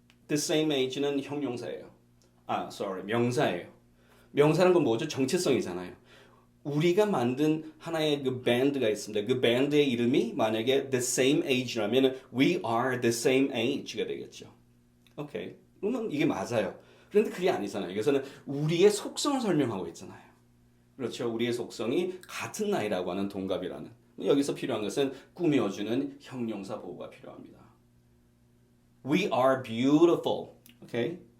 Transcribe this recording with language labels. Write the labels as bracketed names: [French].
[English] The same age는 [Korean] 형용사예요. 명사예요. 명사는 건 뭐죠? 정체성이잖아요. 우리가 만든 하나의 그 밴드가 있습니다. 그 밴드의 이름이 만약에 [English] the same age [Korean] 라면 [English] we are the same age [Korean] 가 되겠죠. 오케이. 그러면 이게 맞아요. 그런데 그게 아니잖아요. 여기서는 우리의 속성을 설명하고 있잖아요. 그렇죠. 우리의 속성이 같은 나이라고 하는 동갑이라는. 여기서 필요한 것은 꾸며주는 형용사 보호가 필요합니다. [English] We are beautiful. [Korean] 오케이.